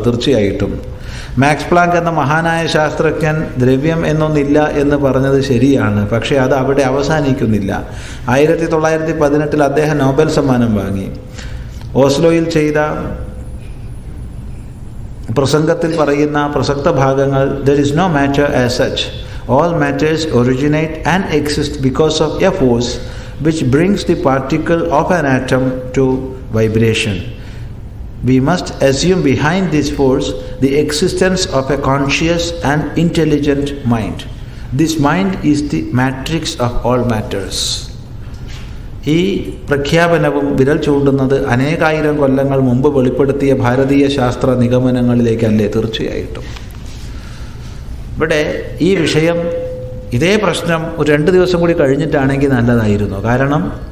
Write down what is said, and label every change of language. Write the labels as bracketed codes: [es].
[ml] തീർച്ചയായിട്ടും max Planck എന്ന മഹാനായ ശാസ്ത്രജ്ഞൻ ദ്രവ്യം എന്നൊന്നില്ല എന്ന് പറഞ്ഞത് ശരിയാണ്. പക്ഷേ അത് അവിടെ അവസാനിക്കുന്നില്ല. 1918 അദ്ദേഹം നോബൽ സമ്മാനം വാങ്ങി. ഓസ്ലോയിൽ ചെയ്ത പ്രസംഗത്തിൽ പറയുന്ന പ്രസക്ത ഭാഗങ്ങൾ, [en] there is no matter as such. All matters originate and exist because of a force which brings the particle of an atom to vibration. We must assume behind this force the existence of a conscious and intelligent mind. This mind is the matrix of all matters. [ml] ഈ പ്രഖ്യാപനവും വിരൽ ചൂണ്ടുന്നത് അനേകായിരം കൊല്ലങ്ങൾ മുമ്പ് വെളിപ്പെടുത്തിയ ഭാരതീയ ശാസ്ത്ര നിഗമനങ്ങളിലേക്കല്ലേ? തീർച്ചയായിട്ടും. ഇവിടെ ഈ വിഷയം, ഇതേ പ്രശ്നം ഒരു 2 ദിവസം കൂടി കഴിഞ്ഞിട്ടാണെങ്കിൽ നല്ലതായിരുന്നു. കാരണം